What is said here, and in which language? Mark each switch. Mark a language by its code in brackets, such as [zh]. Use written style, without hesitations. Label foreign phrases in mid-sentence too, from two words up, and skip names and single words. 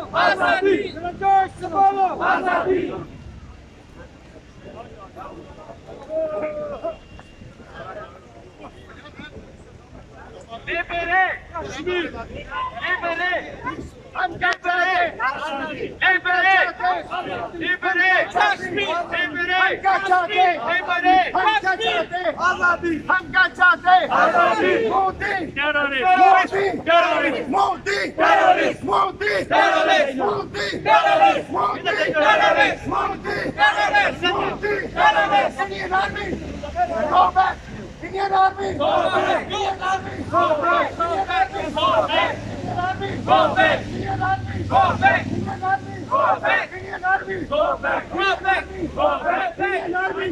[hi] आजादी! जरा जोश से बोलो। आजादी! [fr] libérez, Kashmir, libérez, [hi] हम क्या चाहते हैं? [fr] libérez, libérez, Kashmir, libérez, [hi] क्या चाहते हैं? [fr] libérez, [hi] हम क्या चाहते हैं? आजादी, हम क्या चाहते हैं? आजादी, [en] मोदी, terrorist, terrorist, terrorist, मोदी, terrorist, मोदी, terrorist, मोदी, terrorist, मोदी, terrorist, मोदी, terrorist, मोदी, terrorist, Indian Army, go back, Indian Army, go back, Indian Army, go back, Indian Army, go back, Indian Army, go back, Indian Army, go back, Indian Army, go back, Indian Army, go back, go back, go back, Indian Army,